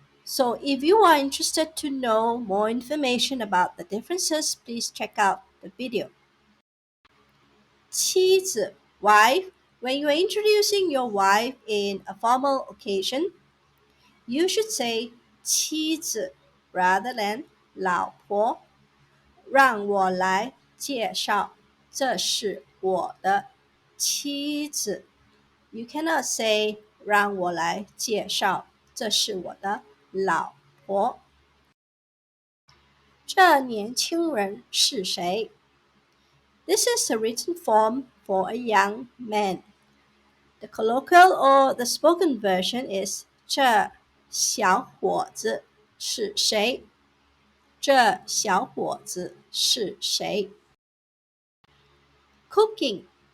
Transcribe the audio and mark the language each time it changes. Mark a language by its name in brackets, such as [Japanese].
[English] So if you are interested to know more information about the differences, please check out the video. 妻子 wife. When you are introducing your wife in a formal occasion, you should say 妻子 rather than 老婆。 [Chinese] 让我来介绍，这是我的妻子。 [English] You cannot say [Chinese] 让我来介绍，这是我的老婆。这年轻人是谁？ [English] This is a written form for a young man. The colloquial or the spoken version is [Chinese] 这小伙子是谁？这小伙子是谁？Cooking.